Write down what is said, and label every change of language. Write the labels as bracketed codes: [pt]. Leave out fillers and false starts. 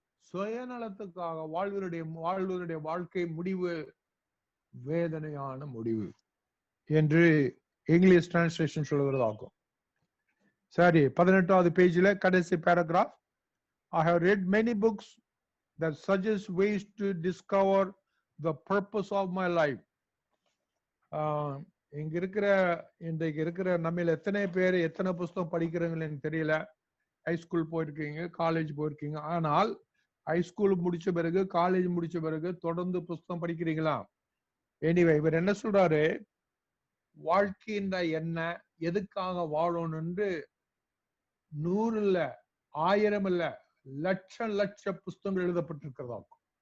[ta] சுயநலத்துக்காக வாழ்வருடைய வாழ்க்கை முடிவு வேதனையான முடிவு என்று இங்கிலீஷ் டிரான்ஸ்லேஷன் சொல்லுகிறதாகும். சரி, 18வது பேஜ்ல கடைசி paragraph. [en] I have read many books that suggest ways to discover the purpose of my life. [ta] இன்றைக்கு இருக்கிற நம்ம எத்தனை பேர் எத்தனை புஸ்தகம் படிக்கிறீங்கன்னு எனக்கு தெரியல. ஹைஸ்கூல் போயிருக்கீங்க, காலேஜ் போயிருக்கீங்க. ஆனால் ஹைஸ்கூல் முடிச்ச பிறகு, காலேஜ் முடிச்ச பிறகு தொடர்ந்து புஸ்தகம் படிக்கிறீங்களா? எனிவே, இவர் என்ன சொல்றாரு, வாழ்க்கைன்ற என்ன, எதுக்காக வாழணும்னு 100 இல்ல, 1000 இல்ல, லட்ச புஸ்தகங்கள் எழுதப்பட்டிருக்கிறதாகும்.